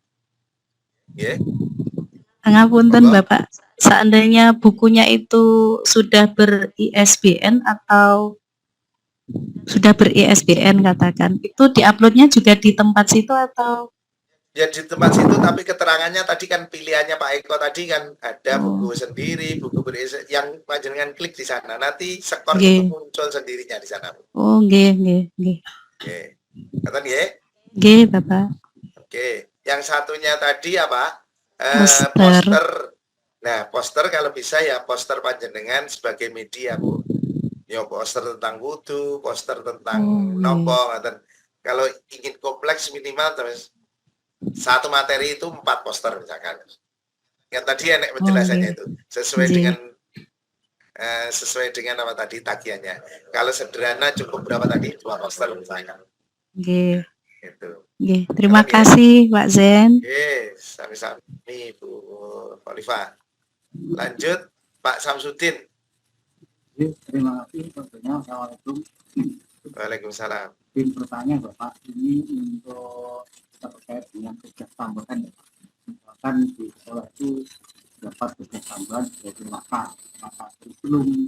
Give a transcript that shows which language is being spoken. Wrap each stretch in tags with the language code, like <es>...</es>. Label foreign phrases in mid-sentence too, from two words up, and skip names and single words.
<id>ngapunten Bapak, seandainya bukunya itu sudah ber-ISBN atau sudah ber-ISBN katakan, itu diuploadnya juga di tempat situ atau? Ya di tempat situ, tapi keterangannya tadi kan pilihannya Pak Eko tadi kan ada buku sendiri, buku yang panjenengan klik di sana, nanti skor itu muncul sendirinya di sana. Oh, nggih. Kata nggih? Nggih, Bapak. Oke, yang satunya tadi apa? Poster. Poster. Nah, poster kalau bisa ya poster panjenengan sebagai media, Bu. Ya poster tentang wudhu, poster tentang nopo, kalau ingin kompleks minimal terus 1 materi itu 4 poster misalkan. Yang tadi enak penjelasannya Oh, itu sesuai Nggih. dengan apa tadi tagihannya. Kalau sederhana cukup berapa tadi? 2 poster misalkan. Nggih. Gitu. Nggih. Terima Paham ya? kasih Pak Zen. Oke, sami-sami Bu Khalifa. Lanjut Pak Samsudin. Terima kasih tentunya. Assalamualaikum. Waalaikumsalam. Izin bertanya Bapak, ini untuk terkait dengan tugas tambahan ya Pak. Misalkan di sekolah itu dapat tugas tambahan sebagai maka kurikulum,</id>